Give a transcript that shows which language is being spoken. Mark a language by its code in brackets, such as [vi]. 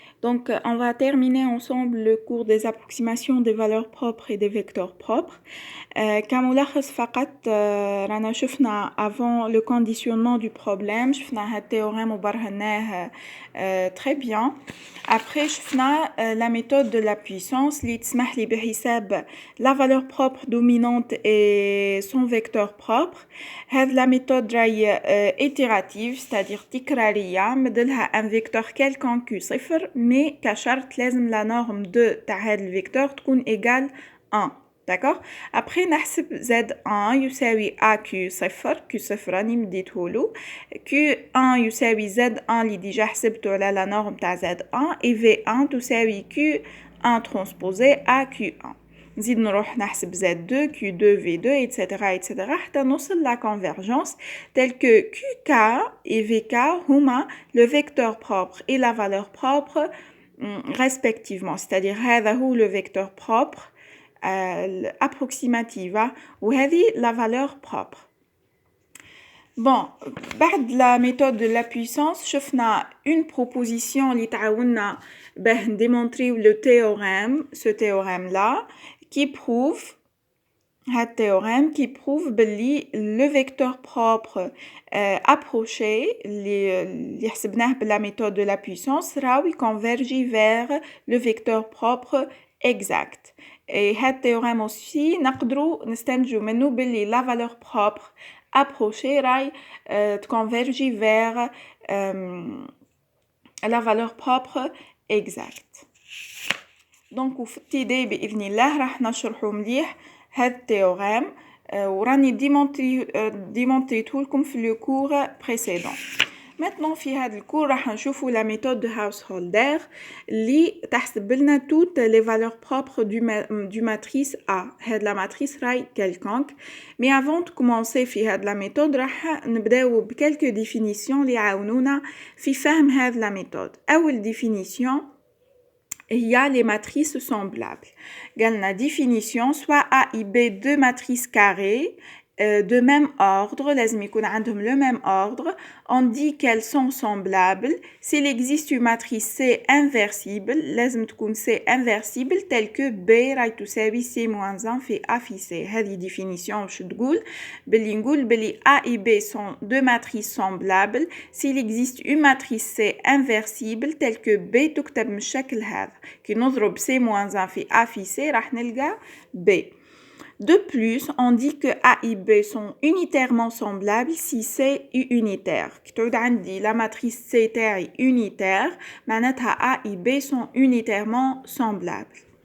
[fr] Donc, on va terminer ensemble le cours des approximations des valeurs propres et des vecteurs propres. [ar] كملخص فقط رانا شفنا [fr] avant le conditionnement du problème [ar] شفنا هاد التhéorème وبرهناه [fr] très bien. Après شفنا la méthode de la puissance [ar] اللي تسمح لي بحساب [fr] la valeur propre dominante et son vecteur propre. هاد la méthode راهي itérative, c'est-à-dire تكرارية مدلها un vecteur quelconque صفر mais [ar] كشرط لازم [fr] la norme de [ar] تاع هاد الفيكتور تكون [fr] égale 1. D'accord. [ar] Après نحسب Z1 يساوي AQ صفر Q صفر راني مديتهولو Q1 يساوي Z1 اللي ديجا حسبتو على لا نورم تاع Z1 et V1 تساوي Q1 transposé AQ1. نزيد نروح نحسب [fr] Z2 Q2 V2 etc [ar] حتى نوصل [fr] la convergence telle que QK et VK هما le vecteur propre et la valeur propre respectivement, c'est-à-dire [ar] هذا هو [fr] le vecteur propre approximative وهذه la valeur propre. Bon, بعد la méthode de la puissance شفنا une proposition [ar] اللي تعاوننا باه نديمونطريو [fr] le théorème, ce théorème là qui prouve هاد théorème qui prouve باللي le vecteur propre approché [ar] اللي حسبناه بلا [fr] méthode de la puissance راهو converge vers le vecteur propre exact. Et هاد théorème aussi [ar] نقدروا نستنتجوا منه باللي [fr] la valeur propre approchée راهي converge vers la valeur propre exacte. [ar] Donc وفي التيدي بإذن الله راح نشرحوا مليح هاد التيوريم وراني ديمونطريته لكم في لو كور بريسيدون. [fr] Maintenant [ar] في هذا الكور راح نشوفوا [fr] la méthode de Householder [ar] اللي تحسب لنا [fr] toutes les valeurs propres du matrice A. هاد la matrice راهي quelconque. Mais avant de commencer [ar] في هاد la méthode راح نبداو بكلك définitions اللي يعاونونا في فهم هاد la méthode. [fr] أول définition il y a les matrices semblables. La définition, soit A et B, deux matrices carrées de même ordre, [ar] لازم يكون عندهم [fr] le même ordre. On dit qu'elles sont semblables. S'il existe une matrice C inversible, [ar] لازم تكون [fr] C inversible telle que B [ar] راهي تساوي C-1 في A في C. [fr] هذه définition [ar] واش تقول؟ باللي نقول باللي [fr] A et B sont deux matrices semblables. S'il existe une matrice C inversible telle que B [ar] تكتب بالشكل هذا. كي نضرب C-1 في A في C راح نلقى B. [fr] De plus, on dit que A et B sont unitairement semblables si C est unitaire. [ar] كتعود عندي [fr] la matrice C تاعي unitaire, معناتها A et B sont unitairement semblables.